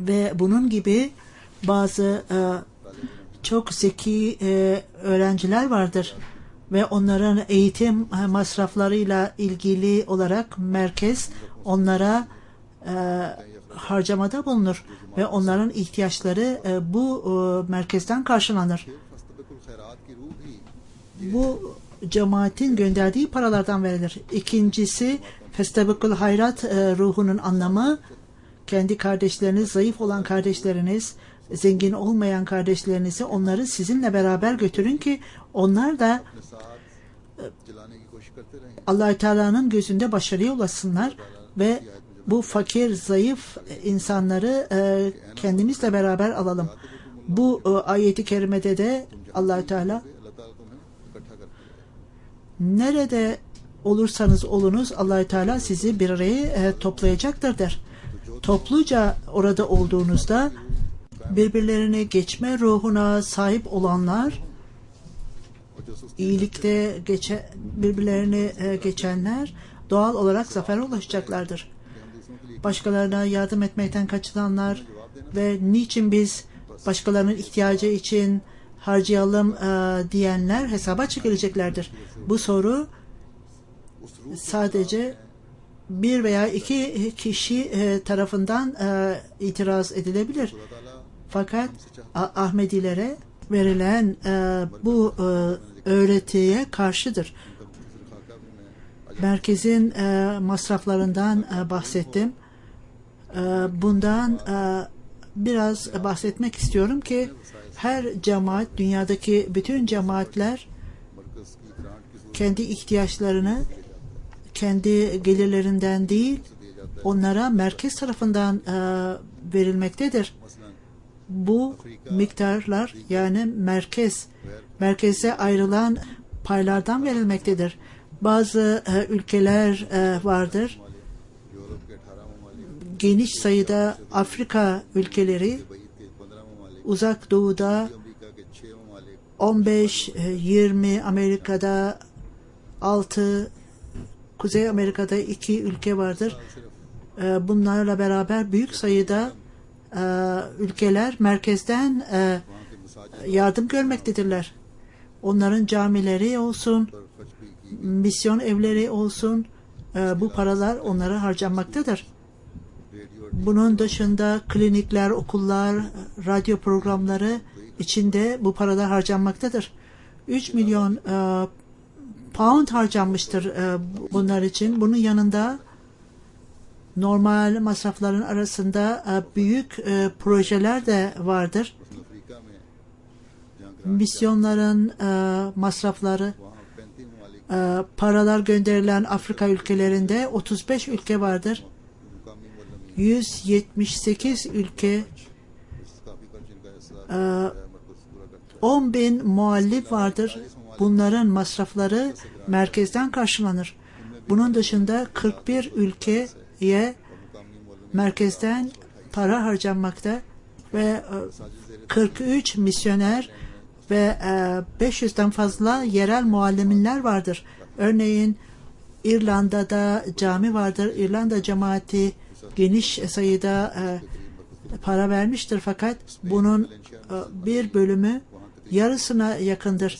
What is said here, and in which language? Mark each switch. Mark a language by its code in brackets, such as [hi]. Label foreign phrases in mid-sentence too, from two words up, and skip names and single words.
[tr] Ve bunun gibi bazı çok zeki öğrenciler vardır ve onların eğitim masraflarıyla ilgili olarak merkez onlara harcamada bulunur ve onların ihtiyaçları bu merkezden karşılanır. [ar] فاستبقوا الخيرات [ur] کی روح بھی [tr] Bu cemaatin gönderdiği paralardan verilir. İkincisi [ar] فاستبقوا الخيرات [tr] ruhunun anlamı, kendi kardeşleriniz, zayıf olan kardeşleriniz, zengin olmayan kardeşlerinizi onları sizinle beraber götürün ki onlar da [ur] اپنے ساتھ جلانے کی کوشش کرتے رہیں. [tr] Allah-u Teala'nın gözünde başarıya ulaşsınlar ve bu fakir, zayıf insanları kendimizle beraber alalım. Bu ayeti kerimede de Allah-u Teala [ur] اللہ تعالیٰ تمہیں اکٹھا کرتے ہیں. [tr] nerede olursanız olunuz Allah-u Teala sizi bir araya toplayacaktır der. Topluca orada olduğunuzda birbirlerine geçme ruhuna sahip olanlar, [ur] اور جو سستی [tr] iyilikte birbirlerini geçenler doğal olarak zafere ulaşacaklardır. [ur] ہم دوسروں کے لیے [tr] Başkalarına yardım etmekten kaçınanlar ve niçin biz başkalarının ihtiyacı için harcayalım diyenler hesaba çekileceklerdir. Bu soru [ur] اس روح [tr] sadece bir veya iki kişi tarafından itiraz edilebilir. Fakat Ahmedilere verilen bu öğretiye karşıdır. Merkezin masraflarından bahsettim. Bundan biraz bahsetmek istiyorum ki her cemaat, dünyadaki bütün cemaatler [ur] مرکز کی گرانٹ کی [tr] kendi ihtiyaçlarını kendi gelirlerinden değil, onlara merkez tarafından verilmektedir. [ur] मसलन [tr] Bu miktarlar yani merkeze ayrılan paylardan verilmektedir. Bazı ülkeler vardır. [ur] یورپ کے 18 ممالک, [tr] Geniş sayıda Afrika ülkeleri, [ur] بعید کے 15 ممالک, [tr] Uzak Doğu'da [ur] امریکہ کے 6 ممالک, 15-20, [tr] Amerika'da 6, Kuzey Amerika'da 2 ülke vardır. Bunlarla beraber büyük sayıda ülkeler merkezden [ur] وہاں کے مساجد [tr] yardım görmektedirler. Onların camileri olsun, [ur] پر خرچ بھی کی [tr] misyon evleri olsun, bu paralar onlara harcanmaktadır. [ur] रेडियो [tr] Bunun dışında klinikler, okullar, radyo programları içinde bu paralar harcanmaktadır. 3 milyon pound harcanmıştır bunlar için. Bunun yanında normal masrafların arasında büyük projeler de vardır. [ur] مثلاً افریقہ میں جہاں گرانٹ [tr] Misyonların masrafları, [ur] وہاں 35 ممالک [tr] paralar gönderilen Afrika ülkelerinde 35 ülke vardır. [ur] مقامی معلمین [tr] 178 ülke, [ur] کافی خرچ ان کا حصہ مرکز پورا کرتا [tr] 10.000 muallif vardır. Bunların masrafları merkezden karşılanır. Bunun dışında 41 ülkeye [ur] ہے۔ مقامی معلمین [tr] merkezden para harcanmakta ve [ur] साजिद [tr] 43 misyoner ve 500'den fazla yerel mualliminler vardır. Örneğin İrlanda'da cami vardır. İrlanda cemaati geniş sayıda para vermiştir fakat bunun bir bölümü yarısına yakındır.